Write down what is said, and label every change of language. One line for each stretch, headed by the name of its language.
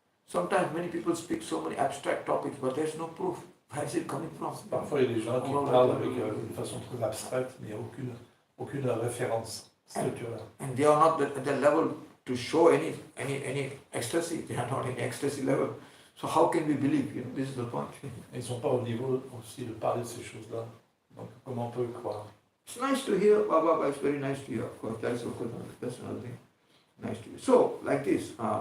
English: Sometimes many people speak so many abstract topics, but there's no proof. Where is it coming from?
French: Parfois, il y a des gens qui parlent avec une façon très abstraite, mais il n'y a aucune référence structurelle.
English: And they are not at the level to show any ecstasy. They are not in ecstasy level. So how can we believe? You know, this is the point.
French: Ils ne sont pas au niveau aussi de parler de ces choses-là. Donc, comment on peut croire?
English: It's nice to hear, Baba. It's very nice to hear. Of course, that's another thing. Nice to hear. So, like this.